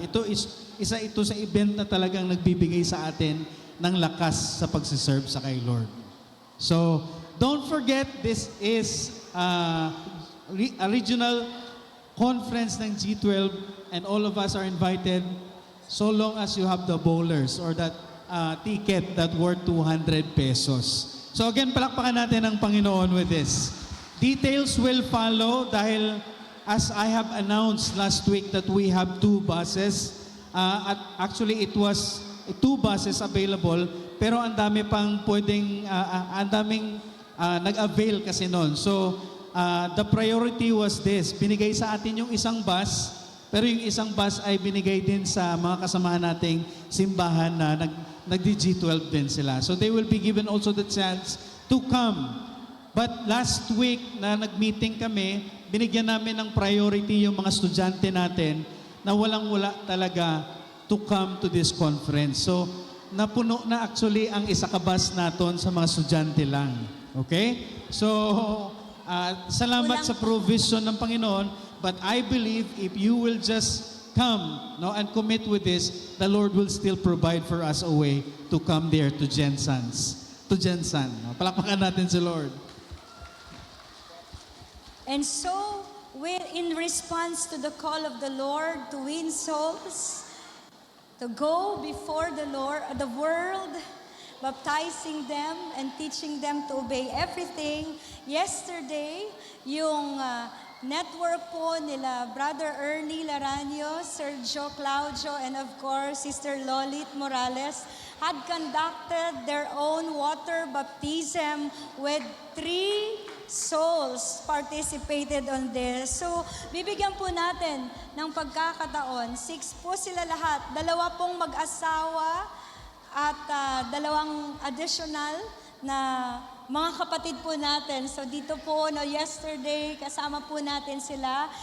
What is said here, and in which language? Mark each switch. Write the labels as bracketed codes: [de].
[tl] Ito isa sa event na talagang nagbibigay sa atin ng lakas sa pagsiserve sa kay Lord. [en] So, don't forget, this is a regional conference ng G12 and all of us are invited so long as you have the bowlers or that ticket that worth 200 pesos. So again, [tl] palakpakan natin ang Panginoon [en] with this. Details will follow dahil as I have announced last week that we have 2 buses. Actually, it was 2 buses available [tl] pero ang dami pang pwedeng, ang daming nag-avail kasi noon. [en] So, the priority was this. [tl] Binigay sa atin yung isang bus, pero yung isang bus ay binigay din sa mga kasamahan nating simbahan na nag-G12 din sila. [en] So, they will be given also the chance to come. But last week [tl] na nag-meeting kami, binigyan namin ng priority yung mga estudyante natin na walang-wala talaga [en] to come to this conference. [tl] So, napuno na actually ang isa ka bus naton sa mga estudyante lang. Okay? So, Salamat sa provision ng Panginoon, [en] but I believe if you will just come, no, and commit with this, the Lord will still provide for us a way to come there to Jensan. [tl] No? Palakpakan natin si Lord. [en] And so, in response to the call of the Lord to win souls, to go before the Lord, the world, baptizing them and teaching them to obey everything. Yesterday, [tl] yung network po nila [en] Brother Ernie Laranio, Sergio Claudio, and of course, Sister Lolit Morales had conducted their own water baptism with 3 souls participated on this. [tl] So, bibigyan po natin ng pagkakataon. 6 po sila lahat. 2 pong mag-asawa at 2 additional na mga kapatid po natin. So, dito po, yesterday, kasama po natin sila.